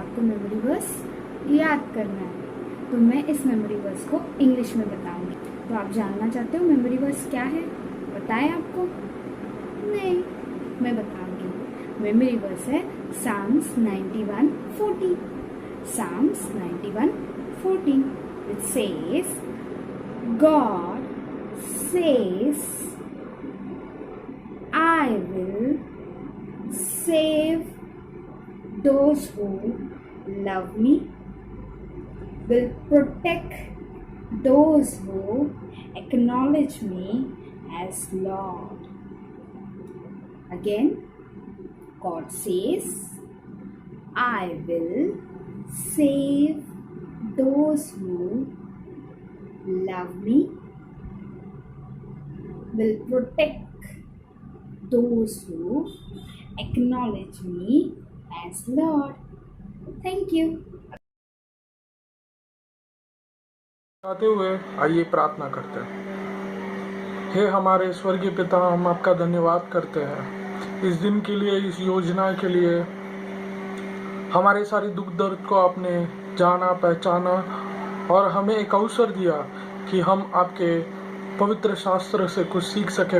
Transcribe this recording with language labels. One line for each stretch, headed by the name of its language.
Hindi: आपको memory verse याद करना है, तो मैं इस मेमोरी वर्स को इंग्लिश में बताऊंगी। तो आप जानना चाहते हो मेमोरी वर्स क्या है? बताएं आपको? नहीं, मैं बताऊंगी। मेमोरी वर्स है Psalms 91:14.
English: Psalms 91:14. It says, God says, I will save those who love me, will protect those who acknowledge me as Lord. Again, God says, I will save those who love me, will protect those who acknowledge me as Lord. Thank you.
Hindi: आते हुए आइए प्रार्थना करते हैं। हे हमारे स्वर्गीय पिता, हम आपका धन्यवाद करते हैं इस दिन के लिए, इस योजना के लिए। हमारे सारे दुख दर्द को आपने जाना, पहचाना और हमें एक अवसर दिया कि हम आपके पवित्र शास्त्र से कुछ सीख सके।